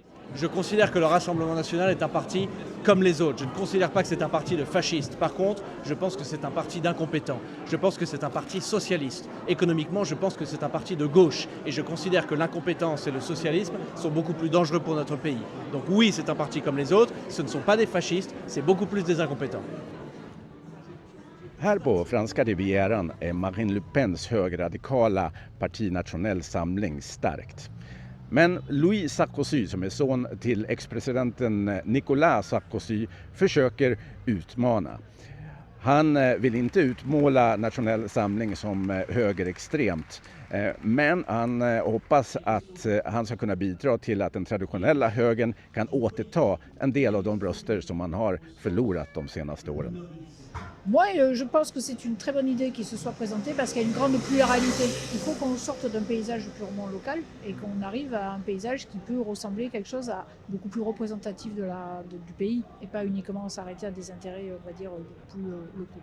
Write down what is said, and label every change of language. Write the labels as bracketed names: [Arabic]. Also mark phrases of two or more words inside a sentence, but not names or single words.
[French] Je considère que le Rassemblement national est un parti comme les autres. Je ne considère pas que c'est un parti de fascistes. Par contre, je pense que c'est un parti d'incompétents. Je pense que c'est un parti socialiste. Économiquement, je pense que c'est un parti de gauche. Et je considère que l'incompétence et le socialisme sont beaucoup plus dangereux pour notre pays. Donc oui, c'est un parti comme les autres. Ce ne sont pas des fascistes, c'est beaucoup plus des incompétents. [Swedish] Här på franska rivieran är Marine Le Pens högerradikala parti Nationell Samling starkt. Men Louis Sarkozy, som är son till ex-presidenten Nicolas Sarkozy, försöker utmana. Han vill inte utmåla Nationell Samling som högerextremt, men han hoppas att han ska kunna bidra till att den traditionella högern kan återta en del av de röster som man har förlorat de senaste åren. [French] Moi, je pense que c'est une très bonne idée qu'il se soit présenté parce qu'il y a une grande pluralité. Il faut qu'on sorte d'un paysage purement local et qu'on arrive à un paysage qui peut ressembler quelque chose à beaucoup plus représentatif du pays et pas uniquement s'arrêter à des intérêts, on va dire, beaucoup plus locaux.